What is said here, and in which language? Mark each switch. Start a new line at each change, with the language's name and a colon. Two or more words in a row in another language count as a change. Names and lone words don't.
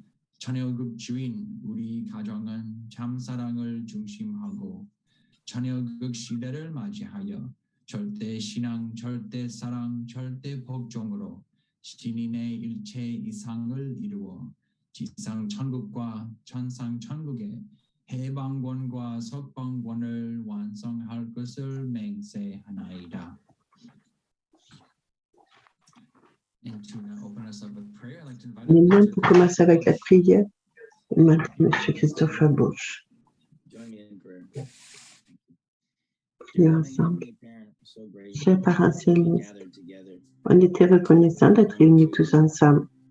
Korean: 천혜여급 주인, 우리 가정은 참사랑을 중심하고 천혜여급 시대를 맞이하여 절대 신앙, 절대 사랑, 절대 복종으로 신인의 일체 이상을 이루어 지상 천국과 천상 천국의 해방권과 석방권을 완성할 것을 맹세하나이다.
French: Maintenant, pour commencer avec la prière, maintenant, M. Christopher Bush. Prions ensemble. Chers parents célestes, on était reconnaissants d'être réunis tous ensemble.